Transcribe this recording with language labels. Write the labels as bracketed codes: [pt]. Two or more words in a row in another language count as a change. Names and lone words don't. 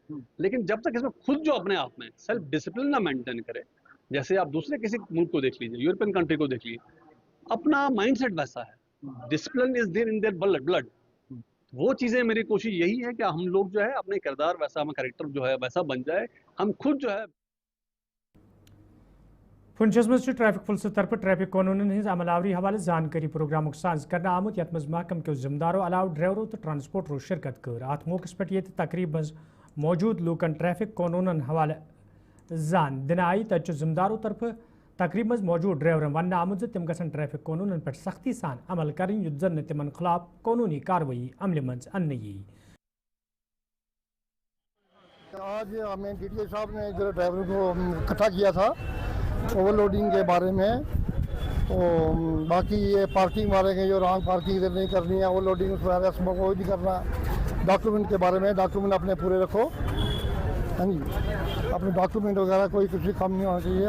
[hi] लेकिन जब तक इसमें खुद जो अपने आप में [en] self discipline [hi] ना मेंटेन करे, जैसे आप दूसरे किसी मुल्क को देख लीजिए, [en] European country [hi] को देख लीजिए, अपना माइंडसेट वैसा है, [en] discipline is there in their blood. [hi] वो चीज़ें मेरी कोशिश यही है कि हम लोग जो है अपने किरदार वैसा, हमारा कैरेक्टर जो है वैसा बन जाए, हम खुद जो है। [ks] पुंछस मज ट्रैफिक पुलिस तरफ ट्रैफिक कानूनन हज अमलावरी हवाले जानकारी प्रोग्राम सांस कर आमुत यथ मज महकम के जिम्मेदारों अलाव ड्राइवरों तो ट्रांसपोर्टरों शिरकत कर। अत मौके पे तकरीब मज मौजूद लूकन ट्रैफिक कानूनन हवाले जान दिन आई तत जिम्मेदारों तरफ तकरीब मज मौजूद ड्राइवरन वन आमुत तिम गसन ट्रैफिक कानूनन पे सख्ती सान अमल कर युद्ध जन तिमन खिलाफ कानूनी कार्रवाई अमल मज अन्न यी। [hi] आज हमें डीटीओ साहब ने जो ड्राइवरों को इकट्ठा किया था ओवरलोडिंग के बारे में, तो बाकी ये पार्किंग वाले के जो [en] wrong parking [hi] इधर नहीं करनी है, ओवरलोडिंग उस वजह से वो भी करना, डॉक्यूमेंट के बारे में डॉक्यूमेंट अपने पूरे रखो, हाँ जी, अपने डॉक्यूमेंट वगैरह कोई कुछ भी कम नहीं होना चाहिए।